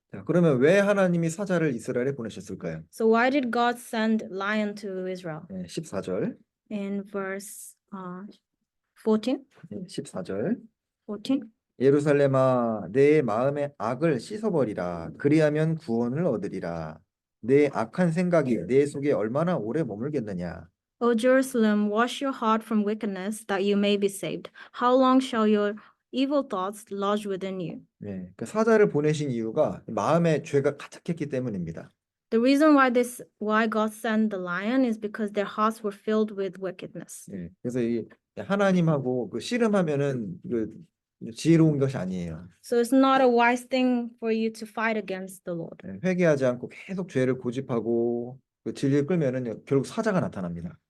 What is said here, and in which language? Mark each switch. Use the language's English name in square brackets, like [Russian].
[Korean] 자, 그러면 왜 하나님이 사자를 이스라엘에 보내셨을까요? [English] So why did God send lion to Israel? [Korean] 예, 14절. [English] In verse 14. [Korean] 예, 14절. [English] 14. [Korean] 예루살렘아 내 마음의 악을 씻어버리라. 그리하면 구원을 얻으리라. 내 악한 생각이 내 속에 얼마나 오래 머물겠느냐. [English] O Jerusalem, wash your heart from wickedness, that you may be saved. How long shall your evil thoughts lodge within you? [Korean] 예, 그 사자를 보내신 이유가 마음에 죄가 가득했기 때문입니다. [English] The reason why God sent the lion is because their hearts were filled with wickedness. [Korean] 예, 그래서 이 하나님하고 그 씨름하면은 지혜로운 것이 아니에요. [English] So it's not a wise thing for you to fight against the Lord. [Korean] 예, 회개하지 않고 계속 죄를 고집하고 그 진리를 끌면은 결국 사자가 나타납니다.